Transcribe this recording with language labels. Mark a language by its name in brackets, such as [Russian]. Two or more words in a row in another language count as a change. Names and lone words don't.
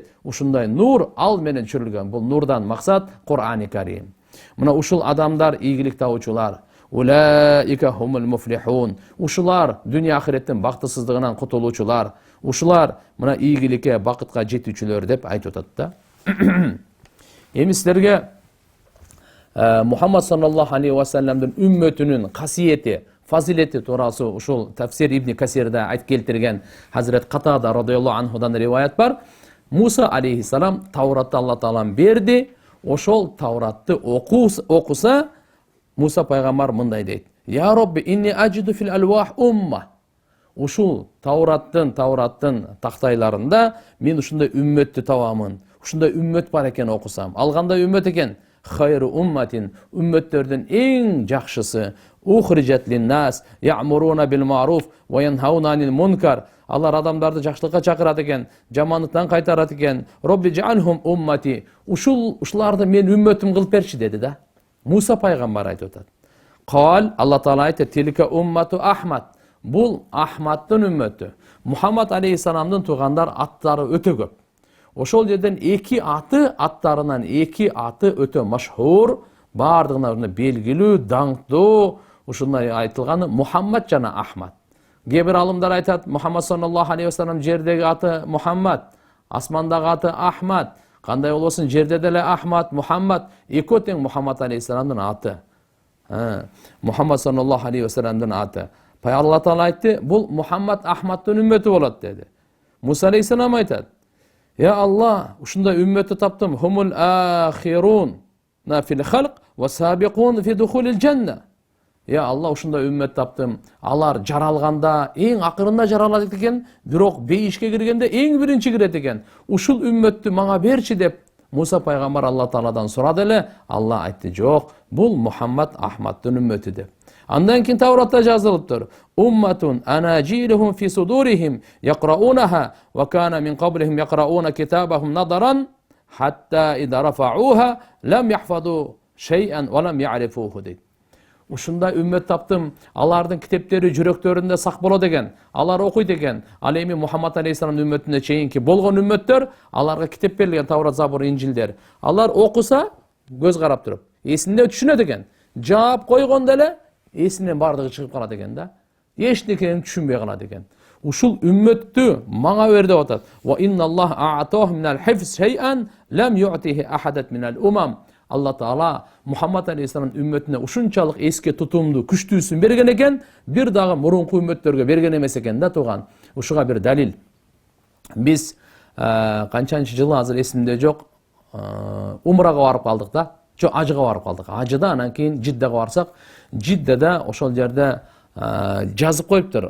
[Kyrgyz] Ушундай нур ал менен түшүрүлгөн. Бул нурдан максат Кур'ани Карим. Мына ушул адамдар ийгилик табуучулар. [Arabic] أولئك هم المفلحون. [Kyrgyz] Ушулар дүйнө ахиреттин бактысыздыгынан кутулуучулар. Ушулар мына ийгиликке, бакытка жетүүчүлөр деп айтып атат да. Эми силерге Мухаммад [Arabic] صلى الله عليه وسلم [Kyrgyz] үммөтүнүн касиети, фазилети туурасы ушул Тафсир Ибн Касирде айтып келтирген Хазрет Катада [Arabic] رضي الله عنه [Kyrgyz] риваят бар. Муса алейхиссалам Тауратты Алла Таалам берди. Ошол Тауратты окуса, Муса пайгамбар мындай дейт: [Arabic] "يا ربي إني أجد في الألواح أمة." [Kyrgyz] Ушул Таураттын тактайларында мен ушундай үммөттү табамын. Ушундай үммөт бар экен окусам. Ал кандай үммөт экен? [Arabic] خير أمة, [Kyrgyz] үммөттөрдүн эң жакшысы. [Arabic] أخرجت للناس, يأمرون بالمعروف وينهون عن المنكر. [Kyrgyz] Алар адамдарды жакшылыкка чакырат экен, жамандыктан кайтарат экен. [Arabic] ربي اجعلهم أمتي. [Kyrgyz] Ушуларды мен үммөтүм кылып берчи деди да. Муса пайгамбар айтып атат. Кал, Алла Таала айтты: [Arabic] "تلك أمة أحمد." [Kyrgyz] Бул Ахмадтын үммөтү. Мухаммад алейхиссаламдын туугандар аттары өтө көп. Ошол жерден аттарынан эки аты өтө машхур, бардыгына белгилүү, даңктуу, ушундай айтылганы Мухаммад жана Ахмад. Кээ бир алымдар айтат, Мухаммад [Arabic] صلى الله عليه وسلم [Kyrgyz] жердеги аты Мухаммад, асмандагы аты Ахмад. Кандай болбосун, жерде деле Ахмад, Мухаммад, экөө тең Мухаммад алейхиссаламдын аты. Мухаммад [Arabic] صلى الله عليه وسلم [Kyrgyz] аты. Алла Таала айтты, бул Мухаммад Ахмадтын үммөтү болот деди. Муса алейхиссалам айтат: "Я Алла, ушундай үммөтү таптым. [Arabic] هم الآخرون في الخلق والسابقون في دخول الجنة." [Kyrgyz] Я Алла, ушундай үммөт таптым. Алар жаралганда эң акырында жаралат экен, бирок бейишке киргенде эң биринчи кирет экен. Ушул үммөттү мага берчи деп Муса пайгамбар Алла Тааладан сурады эле. Алла айтты: "Жок, бул Мухаммад Ахмадтын үммөтү" деп. Андан кийин Тауратта жазылыптыр: [Arabic] "أمة أناجيلهم في صدورهم يقرؤونها وكان من قبلهم يقرؤون كتابهم نظرا حتى إذا رفعوها لم يحفظوا شيئا ولم يعرفوه" дейт. [Kyrgyz] Ушундай үммөт таптым. Алардын китептери жүрөктөрүндө сак болот экен. Алар окуйт экен. Ал эми Мухаммад алейхиссаламдын үммөтүнө чейинки болгон үммөттөр, аларга китеп берилген Таврат, Забур, Инжилдер. Алар окуса, көз карап туруп, эсинде түшүнөт экен. Жаап койгондо эле эсинен бардыгы чыгып калат экен да. Эч нерсени түшүнбөй калат экен. Ушул үммөттү мага бер деп атат. [Arabic] وإن الله أعطاهم من الحفظ شيئا لم يعطه أحدا من الأمم. [Kyrgyz] Алла Таала Мухаммад алейхиссалам үммөтүнө ушунчалык эске тутумду, күчтүүсүн берген экен, бир дагы мурунку үммөттөргө берген эмес экен да тууган. Ушуга бир далил. Биз канчанчы жылы азыр эсимде жок, умрага барып калдык да. Жок, ажыга барып калдык. Ажыда анан кийин Жиддага барсак, Жиддада ошол жерде жазып коюптур.